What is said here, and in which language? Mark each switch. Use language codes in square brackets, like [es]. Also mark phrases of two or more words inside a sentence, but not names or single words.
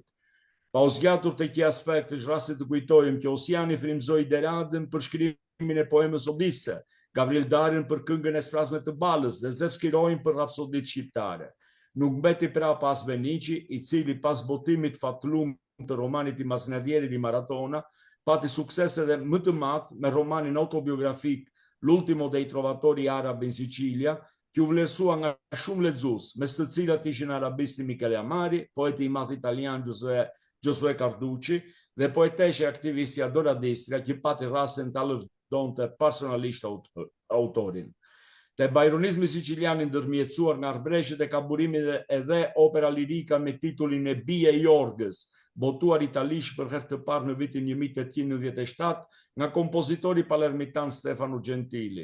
[sq] Pa u zgjatur te ky aspekt, është rasti të kujtojmë që Osiani frymëzoi Deradën për shkrimin e poemës Odisse, Gavril Darin për këngën e Sprasme të Balës dhe Zef Skirojin për rapsodit shqiptare. Nuk mbeti pra pas Beniqi, i cili pas botimit fatlum të romanit i Masnadierit i Maratona, pati sukses edhe më të madh me romanin autobiografik L'ultimo dei trovatori arabi in Sicilia, që u vlerësua nga shumë lexues, mes të cilat ishin arabisti Michele Amari, poeti i madh italian Giosuè Carducci dhe poetesha aktivisti Adora Distria, që pati rastin ta lëvdonte personalisht autorin. Te bajronizmi sicilian ndërmjetësuar nga Arbreshet e ka burimin edhe opera lirika me titullin e Bie Jorgës, botuar italisht për herë të parë në vitin 1897 nga kompozitori palermitan Stefano Gentili.